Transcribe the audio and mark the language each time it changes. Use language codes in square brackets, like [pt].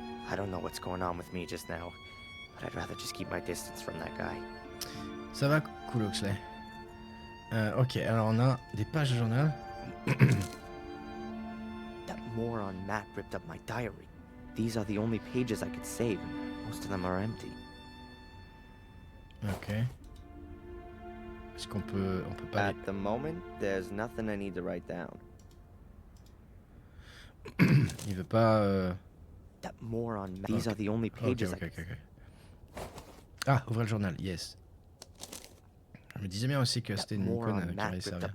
[en] I don't know what's going on with me just now, but I'd rather just keep my distance from that guy. [fr] Ça va, cool, Oxley. Ok, alors on a des pages de journal. [en] That moron Matt ripped up my diary. These are the only pages I could save. Most of them are empty. [fr] Ok. Est-ce qu'on peut... On peut pas... [en] At the moment, there's nothing I need to write down. [fr] Il veut pas... [en] That moron Matt. These are the only pages [fr] Ok. Ah, ouvrir le journal, yes. Je me disais bien aussi que c'était une icône qui allait servir.